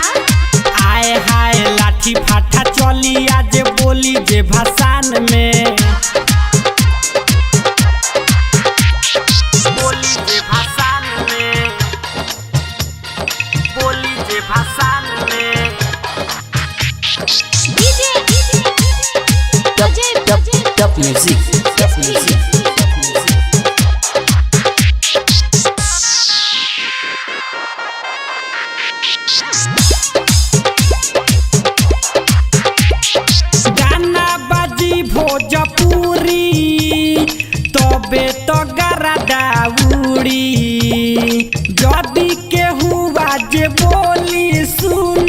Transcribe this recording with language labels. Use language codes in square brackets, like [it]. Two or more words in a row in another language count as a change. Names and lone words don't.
[bho] आए हाय लाठी फाठा चली आज बोली जे भाषण में बोली जे भाषण में बोली जे भाषण में DJ अजय [en] Top music, top music, top music. [bho] गाना बाजी भोजपुरी तबे तो गरदा उड़ी जदी केहू बाजे बोली सुन